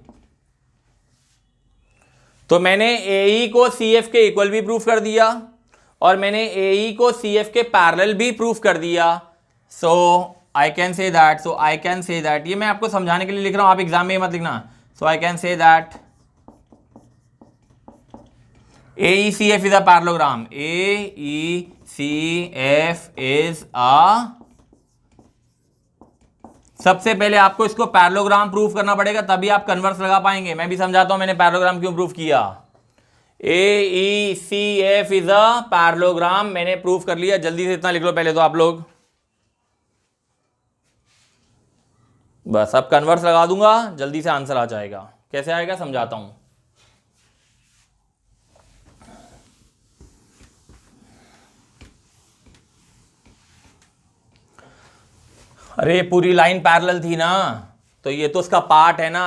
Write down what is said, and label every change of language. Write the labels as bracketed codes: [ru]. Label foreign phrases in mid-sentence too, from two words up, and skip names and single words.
[hi] तो मैंने ए ई को सी एफ के इक्वल भी प्रूफ कर दिया और मैंने ए ई को सी एफ के पैरेलल भी प्रूफ कर दिया। [en] So I can say that, [hi] ये मैं आपको समझाने के लिए लिख रहा हूं, आप एग्जाम में मत लिखना। [en] So I can say that AECF is a parallelogram. AECF is a, [hi] सबसे पहले आपको इसको पैरेललोग्राम प्रूफ करना पड़ेगा, तभी आप कन्वर्स लगा पाएंगे। मैं भी समझाता हूं मैंने पैरेललोग्राम क्यों प्रूफ किया। [en] AECF is a parallelogram [hi] मैंने प्रूफ कर लिया। जल्दी से इतना लिख लो पहले तो आप लोग, बस अब कन्वर्स लगा दूंगा, जल्दी से आंसर आ जाएगा। कैसे आएगा समझाता हूं। अरे पूरी [en] line parallel [hi] थी ना, तो ये तो उसका पार्ट है ना।